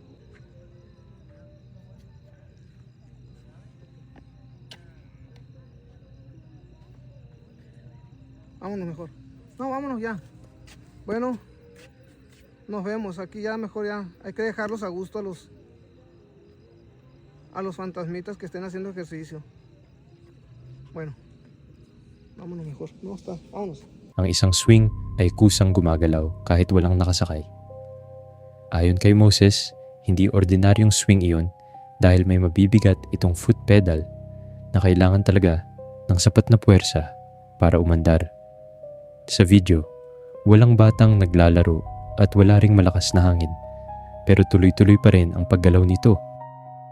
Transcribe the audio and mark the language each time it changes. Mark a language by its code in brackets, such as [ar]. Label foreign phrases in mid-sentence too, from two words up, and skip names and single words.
[es] Vámonos mejor. No, vámonos ya. Bueno, nos vemos. Aquí ya mejor ya. Hay que dejarlos a gusto a los fantasmitas que estén haciendo ejercicio. Bueno, vámonos mejor. No está, vámonos. [tl] Ang isang swing ay kusang gumagalaw kahit walang nakasakay. Ayon kay Moses, hindi ordinaryong swing iyon dahil may mabibigat itong foot pedal na kailangan talaga ng sapat na puwersa para umandar. Sa video, walang batang naglalaro at wala ring malakas na hangin, pero tuloy-tuloy pa rin ang paggalaw nito.